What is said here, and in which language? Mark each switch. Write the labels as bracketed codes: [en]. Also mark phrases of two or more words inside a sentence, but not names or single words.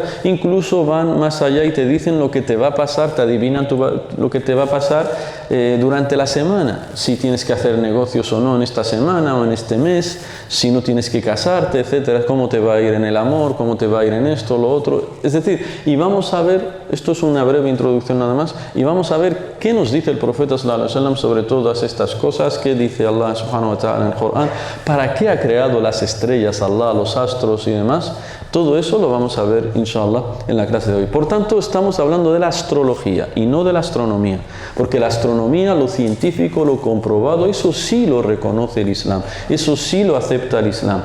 [es] Incluso van más allá y te dicen lo que te va a pasar, te adivinan lo que te va a pasar durante la semana, si tienes que hacer negocios o no en esta semana o en este mes, si no tienes que casarte, etcétera, cómo te va a ir en el amor, cómo te va a ir en esto, lo otro. Es decir, y vamos a ver, esto es una breve introducción nada más, y vamos a ver qué nos dice el profeta [ar] صلى الله عليه وسلم [es] sobre todas estas cosas, qué dice Allah [ar] سبحانه وتعالى [es] en el Corán, para qué ha creado las estrellas Allah, los astros y demás. Todo eso lo vamos a ver, inshallah, en la clase de hoy. Por tanto, estamos hablando de la astrología y no de la astronomía, porque la astronomía, lo científico, lo comprobado, eso sí lo reconoce el Islam, eso sí lo acepta el Islam.